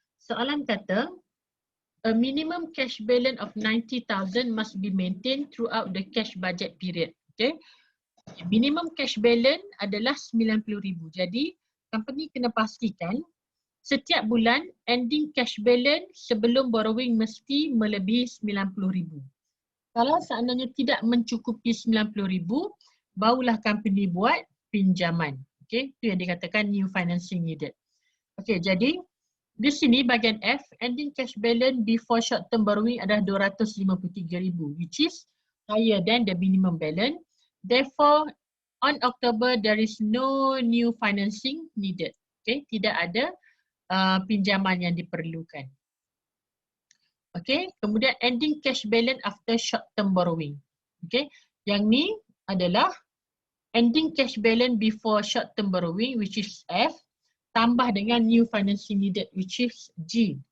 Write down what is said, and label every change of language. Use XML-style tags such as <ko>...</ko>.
<ms>Soalan kata,</ms> <en>a minimum cash balance of 90,000 must be maintained throughout the cash budget period. Okay.</en> <ms>Minimum cash balance adalah 90,000. Jadi, company kena pastikan setiap bulan ending cash balance sebelum borrowing mesti melebihi 90,000. Kalau seandainya tidak mencukupi 90,000, barulah company buat pinjaman. Okay, itu yang dikatakan new financing needed. Okay, jadi di sini bahagian F, ending cash balance before short term borrowing adalah 253,000,</ms> <en>which is higher than the minimum balance. Therefore, on October, there is no new financing needed.</en> <ms>Okay, tidak ada pinjaman yang diperlukan. Okay, kemudian ending cash balance after short term borrowing. Okay, yang ni adalah ending cash balance before short term borrowing,</ms> <en>which is F,</en> <ms>tambah dengan new financing needed,</ms> <en>which is G.</en>